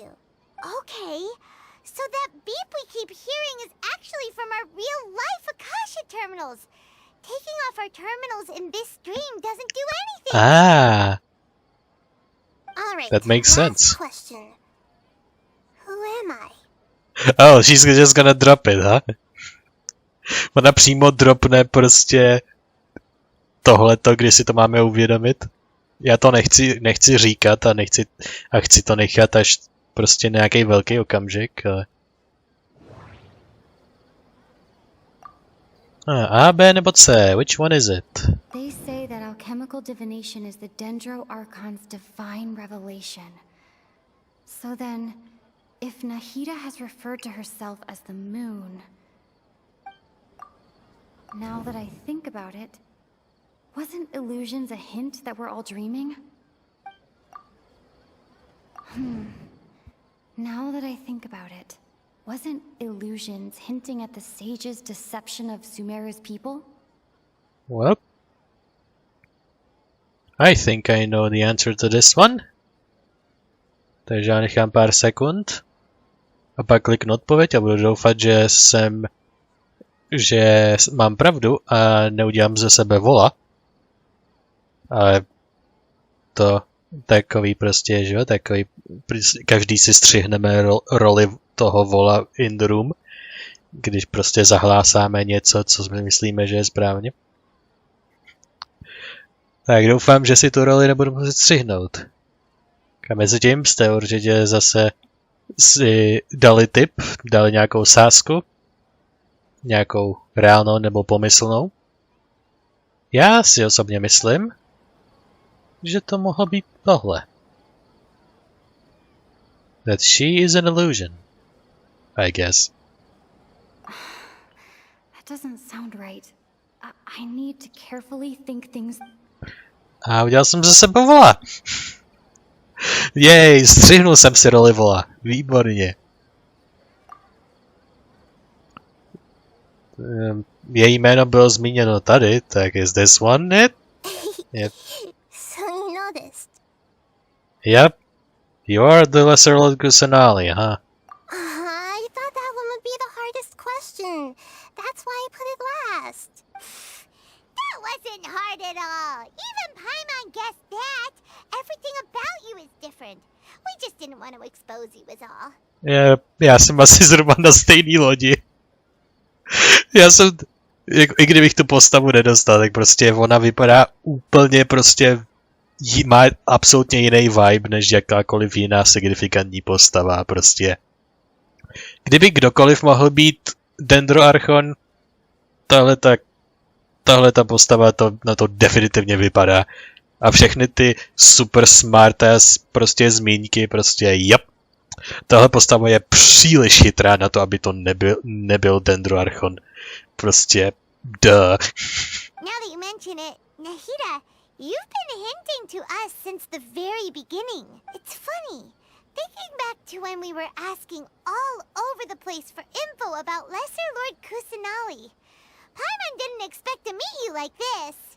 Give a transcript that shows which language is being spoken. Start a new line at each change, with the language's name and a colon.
English: Okay, so that beep we keep hearing is actually from our real-life Akasha terminals. Taking off our terminals in this dream doesn't do anything. Ah. All right. That makes last sense. Question. Who am I? Oh, she's just gonna drop it, huh?
Czech: Ona přímo dropne prostě tohleto, kdy si to máme uvědomit. Já to nechci říkat a chci to nechat až prostě nějaký velký okamžik, ale... A, B nebo C,
English: which one is it? They say that alchemical divination is the Dendro Archon's divine revelation. So then, if Nahida has referred to herself as the moon... Now that I think about it, wasn't illusions a hint that we're all dreaming? Now that I think about it, wasn't illusions hinting at the sage's deception of Sumeru's people? Well, I think I know the answer to this one.
Czech: Takže já nechám pár sekund a pak kliknu odpověď a budu doufat, že mám pravdu a neudělám ze sebe vola. Ale to takový prostě, že jo, takový, každý si střihneme roli toho vola
English: in the room,
Czech: když prostě zahlásáme něco, co my myslíme, že je správně. Tak doufám, že si tu roli nebudu muset střihnout. A mezi tím jste určitě zase si dali tip, dali nějakou sázku, nějakou reálnou nebo pomyslnou. Já si osobně myslím, že to mohlo být tohle.
English: That she is an illusion, I guess. That doesn't sound right. I need to carefully think things...
Czech: A udělal jsem ze sebe vola. Jej, střihnul jsem si roli vola. Výborně. Její jméno bylo zmíněno tady, tak
English: is this one it? Yep. So you noticed. Yep. You are the lesser Lord Kusanali, huh? I thought that one would be the hardest question. That's why I put it last. That wasn't hard at all. Even Paimon guessed that. Everything about you is different. We just didn't want to expose you is all.
Czech: Já jsem asi zhruba na stejný lodi. Já jsem, i kdybych tu postavu nedostal, tak prostě ona vypadá úplně prostě, má absolutně jiný vibe, než jakákoliv jiná signifikantní postava, prostě. Kdyby kdokoliv mohl být Dendro Archon, tahle ta postava na to definitivně vypadá. A všechny ty super smartass prostě zmínky, prostě
English: yep.
Czech: Tahle postava je příliš chytrá na to, aby to nebyl Dendro Archon. Prostě duh.
English: Now that you mention it, Nahida, you've been hinting to us since the very beginning. It's funny. Thinking back to when we were asking all over the place for info about Lesser Lord Kusanali. Paimon didn't expect to meet you like this.